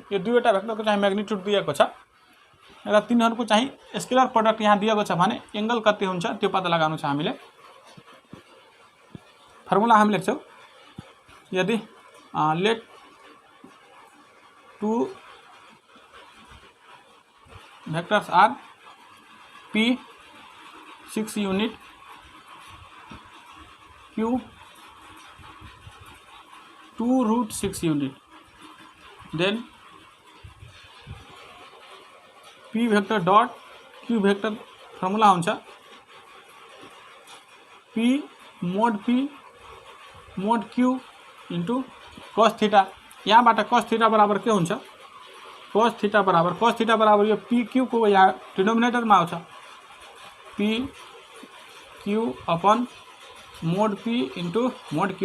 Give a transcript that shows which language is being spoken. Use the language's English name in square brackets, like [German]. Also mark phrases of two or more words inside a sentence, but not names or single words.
[Nepali] यो दुईवटा भेक्टरको चाहिँ मैग्निट्यूड दिएको छ र तिनीहरूको चाहिँ [English] scalar product [Nepali] यहाँ दिएको छ भने एंगल कति हुन्छ त्यो पत्ता लगाउनु छ हामीले। फर्मुला हामी लेख्छौँ, यदि [English] let two vectors are P 6 unit Q [Nepali] 2√6 यूनिट, [English] then P vector dot Q vector [Nepali] फर्मुला हुन्छ [English] P mod Q into cos theta. [Nepali] यहाँबाट cos थीटा बराबर के हुन्छ? cos थीटा बराबर यो PQ को यहाँ डिनोमिनेटरमा आउँछ, PQ अपन [English] mod P into mod Q.